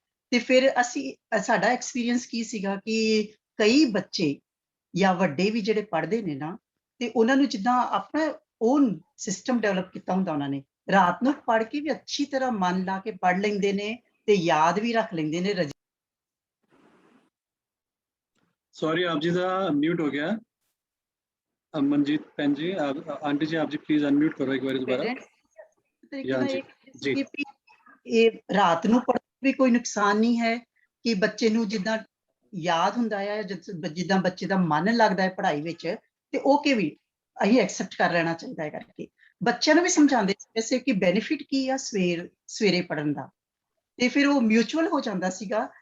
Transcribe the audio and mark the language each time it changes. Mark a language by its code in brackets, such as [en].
[pa] ਤੇ ਫਿਰ ਸਾਡਾ ਐਕਸਪੀਰੀਅੰਸ ਕੀ ਸੀਗਾ ਕਿ ਕਈ ਬੱਚੇ ਜਾਂ ਵੱਡੇ ਵੀ ਜਿਹੜੇ ਪੜ੍ਹਦੇ ਨੇ ਨਾ, ਤੇ ਉਹਨਾਂ ਨੂੰ ਜਿੱਦਾਂ ਆਪਣਾ ਓਨ ਸਿਸਟਮ ਡਿਵੈਲਪ ਕੀਤਾ ਹੁੰਦਾ, ਉਹਨਾਂ ਨੇ ਰਾਤ ਨੂੰ ਪੜ੍ਹ ਕੇ ਵੀ ਅੱਛੀ ਤਰ੍ਹਾਂ ਮਨ ਲਾ ਕੇ ਪੜ੍ਹ ਲੈਂਦੇ ਨੇ ਤੇ ਯਾਦ ਵੀ ਰੱਖ ਲੈਂਦੇ ਨੇ। [hi] सॉरी आप जी का म्यूट हो गया। मनजीत भैन जी, आंटी जी आप जी प्लीज अनम्यूट करो एक बार दोबारा। [pa] ਇਹ ਰਾਤ ਨੂੰ ਪੜ੍ਹਨ ਵੀ ਕੋਈ ਨੁਕਸਾਨ ਨਹੀਂ ਹੈ ਕਿ ਬੱਚੇ ਨੂੰ ਜਿੱਦਾਂ ਯਾਦ ਹੁੰਦਾ ਹੈ, ਜਿੱਦਾਂ ਬੱਚੇ ਦਾ ਮਨ ਲੱਗਦਾ ਹੈ ਪੜ੍ਹਾਈ ਵਿੱਚ, ਤੇ ਉਹ ਕਿ ਵੀ ਅਸੀਂ ਐਕਸੈਪਟ ਕਰ ਲੈਣਾ ਚਾਹੀਦਾ ਹੈ। ਕਰਕੇ ਬੱਚਿਆਂ ਨੂੰ ਵੀ ਸਮਝਾਉਂਦੇ ਵੈਸੇ ਕਿ ਬੈਨੀਫਿਟ ਕੀ ਆ ਸਵੇਰੇ ਪੜ੍ਹਨ ਦਾ, ਤੇ ਫਿਰ ਉਹ ਮਿਊਚੁਅਲ ਹੋ ਜਾਂਦਾ ਸੀਗਾ।